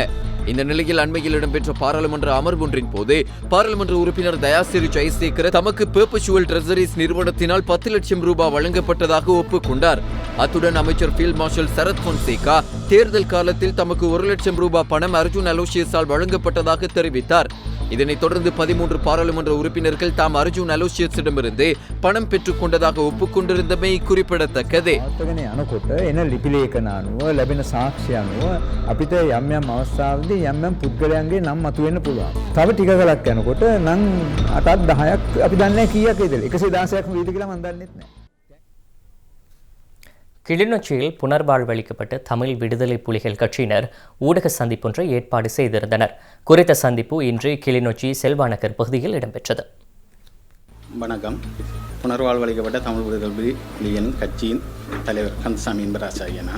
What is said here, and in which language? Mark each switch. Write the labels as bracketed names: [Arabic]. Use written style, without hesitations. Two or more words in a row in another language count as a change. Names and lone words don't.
[Tamil] இந்த நிலையில் அண்மையில் இடம்பெற்ற பாராளுமன்ற அமர்வு ஒன்றின் போது பாராளுமன்ற உறுப்பினர் தயாசிரி ஜெயசேகர தமக்கு பெர்பச்சுவல் ட்ரெஸரிஸ் நிறுவனத்தினால் 10 லட்சம் ரூபாய் வழங்கப்பட்டதாக ஒப்புக்கொண்டார். அத்துடன் அமைச்சர் ஃபீல்ட் மார்ஷல் சரத் பொன்சேகா தேர்தல் காலத்தில் தமக்கு 1 லட்சம் ரூபாய் பணம் அர்ஜுன் அலோசியஸால் வழங்கப்பட்டதாக தெரிவித்தார். இதனைத் தொடர்ந்து 13 பாராளுமன்ற உறுப்பினர்கள் தாம் அர்ஜுன் அலோசியஸிடமிருந்து பணம் பெற்றுக் கொண்டதாக ஒப்புக்கொண்டிருந்தமை குறிப்பிடத்தக்கது. [Sinhala] යනකොට එන ලිපිලේඛන අනුව ලැබෙන සාක්ෂි අනුව අපිට යම් යම් අවස්ථාවලදී යම් යම් පුද්ගලයන්ගේ නම් මතුවෙන්න පුළුවන්. තව ටික කාලයක් යනකොට නම් 8ක් 10ක් අපි දන්නේ කීයක් ඉදලා 116ක් වීද කියලා මම දන්නෙත් නැහැ. [Tamil] கிளிநொச்சியில் புனர்வாழ்வளிக்கப்பட்ட தமிழ் விடுதலை புலிகள் கட்சியினர் ஊடக சந்திப்பொன்றை ஏற்பாடு செய்திருந்தனர். குறித்த சந்திப்பு இன்று கிளிநொச்சி செல்வாநகர் பகுதியில் இடம்பெற்றது. வணக்கம். புனர்வாழ்வளிக்கப்பட்ட தமிழ் விடுதலை புலிகளின் கட்சியின் தலைவர் கந்தசாமி என்பராசாகிய நான்.